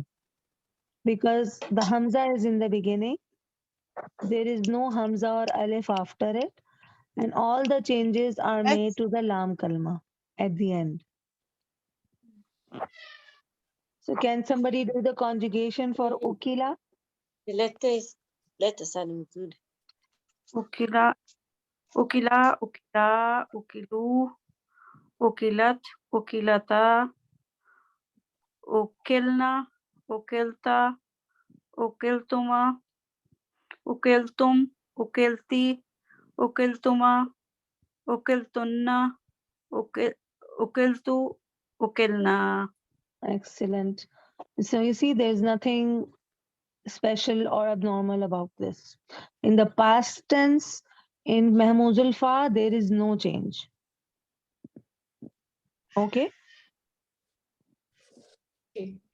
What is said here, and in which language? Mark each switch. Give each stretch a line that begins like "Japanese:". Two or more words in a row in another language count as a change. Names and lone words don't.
English: Because the Hamza is in the beginning. There is no Hamza or Alif after it. And all the changes are made to the Lam Kalma at the end. So can somebody do the conjugation for ukila?
Swahili: Lete sahani mzuri.
Arabic: أُكِلَ. أُكِلَ. أُكِلَ. أُكِلُوا. أُكِلَتْ. أُكِلَتَا. أُكِلْنَ. أُكِلْتَ. أُكِلْتُمَا. أُكِلْتُمْ. أُكِلْتِ. أُكِلْتُمَا. أُكِلْتُنَّ. أُكِلْتُ. أُكِلْنَا.
English: Excellent. So you see, there's nothing special or abnormal about this. In the past tense, in
Arabic: مهموز الفاء,
English: there is no change. Okay? Okay.